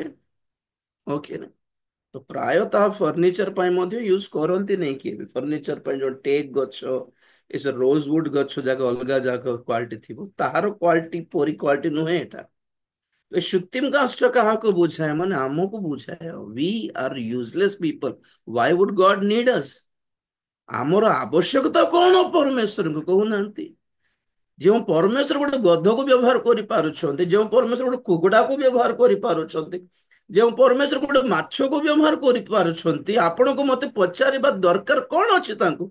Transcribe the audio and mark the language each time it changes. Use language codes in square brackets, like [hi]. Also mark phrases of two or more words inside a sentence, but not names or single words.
[or] ଓକେ ନା, ତ ପ୍ରାୟତଃ ଫର୍ଣ୍ଣିଚର ପାଇଁ ମଧ୍ୟ ୟୁଜ କରନ୍ତି ନାଇଁ କି? ଫର୍ଣ୍ଣିଚର ପାଇଁ ଯୋଉ ଟେକ୍ ଗଛ, ଏସବୁ ରୋଜଉଡ୍ ଗଛ ଯାକ ଅଲଗା ଯାକ କ୍ୱାଲିଟି ଥିବ, ତାହାର କ୍ୱାଲିଟି ପରି କ୍ୱାଲିଟି ନୁହେଁ ଏଟା। ଏ ସୁତିମ କାଷ୍ଟ କାହାକୁ ବୁଝାଏ, ମାନେ ଆମକୁ ବୁଝାଏ। [en] we are useless people, why would God need us? [or] ଆମର ଆବଶ୍ୟକତା କଣ ପରମେଶ୍ୱରଙ୍କୁ କହୁନାହାନ୍ତି? ଯେଉଁ ପରମେଶ୍ୱର ଗୋଟେ ଗଧକୁ ବ୍ୟବହାର କରିପାରୁଛନ୍ତି, ଯେଉଁ ପରମେଶ୍ୱର ଗୋଟେ କୁକୁଡାକୁ ବ୍ୟବହାର କରିପାରୁଛନ୍ତି, ଯେଉଁ ପରମେଶ୍ୱର ଗୋଟେ ମାଛକୁ ବ୍ୟବହାର କରିପାରୁଛନ୍ତି, ଆପଣଙ୍କୁ ମତେ ପଚାରିବା ଦରକାର କଣ ଅଛି ତାଙ୍କୁ?